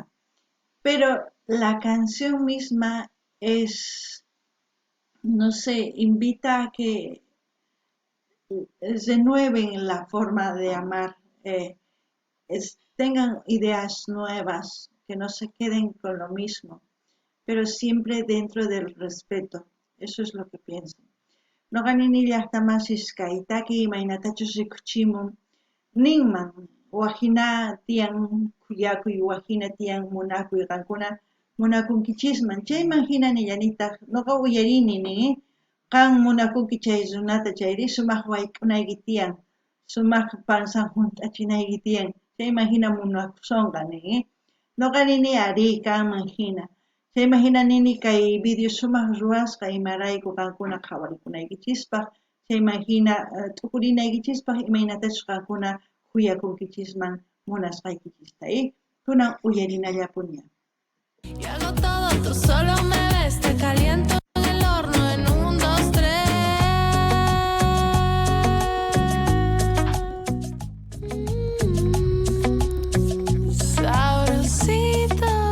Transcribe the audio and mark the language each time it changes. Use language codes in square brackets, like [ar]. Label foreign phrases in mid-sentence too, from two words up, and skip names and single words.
[es] Pero la canción misma es, no sé, invita a que renueven la forma de amar, tengan ideas nuevas, que no se queden con lo mismo, pero siempre dentro del respeto. Eso es lo que pienso. [qu] No ganini llaqtamasis kaytaki imaynatachus rikuchimun ninman wajina tiyan khuyakuy wajina tiyan munakuy qankuna munakunkichisman chayman hina nillanitaq nuqa uyarini nin qan munakunki chay runata chayri sumaq wayk'unayki tiyan sumaq pansan hunt'achinayki tiyan chayman hina munakusunqa nin nuqa nini ari kanman hina chayman hina nini kay video sumaq ruwasqa imarayku qankuna qhawarikunaykichispa chayman hina t'ukurinaykichispa imaynatachus qankuna kuyakunkichisman munasqaykichista kunan uyarinallapuña. [es] Y hago todo, tú solo me ves, te caliento en el horno en 1, 2, 3. Sabrosito.